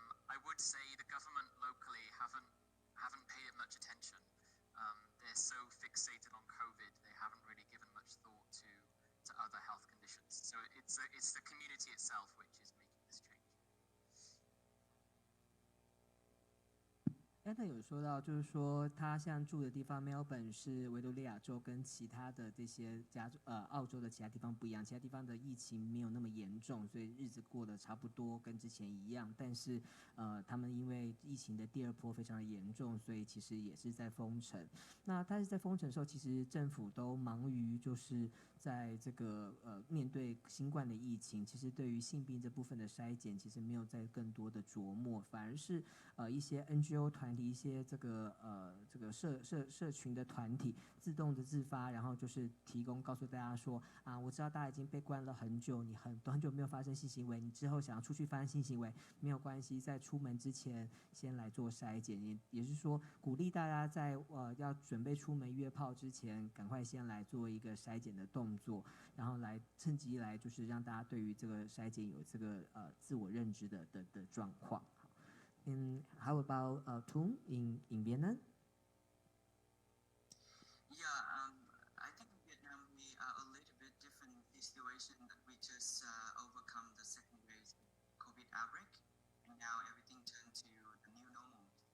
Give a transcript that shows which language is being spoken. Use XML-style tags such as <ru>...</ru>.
<en>I would say the government locally haven't paid it much attention. They're so fixated on COVID, they haven't really given much thought to other health conditions. So it's the community itself which is making this change.</en> <zh>Adam 有说到，就是说他现在住的地方 Melbourne 是维多利亚州，跟其他的这些澳洲的其他地方不一样，其他地方的疫情没有那么严重，所以日子过得差不多跟之前一样。但是他们因为疫情的第二波非常的严重，所以其实也是在封城。那但是在封城的时候，其实政府都忙于就是在这个面对新冠的疫情，其实对于性病这部分的筛检，其实没有再更多的琢磨，反而是一些 NGO 团体，一些这个社群的团体自动的自发，然后就是告诉大家说啊，我知道大家已经被关了很久，你很久没有发生性行为，你之后想要出去发生性行为没有关系，在出门之前先来做筛检，也是说鼓励大家在要准备出门约炮之前，赶快先来做一个筛检的动作，然后来趁机来就是让大家对于这个筛检有这个自我认知的状况。</zh> <en>And how about Tung in Vietnam? Yeah, I think in Vietnam we are a little bit different in this situation that we just overcome the second wave COVID outbreak, and now everything turned to the new normal.</en>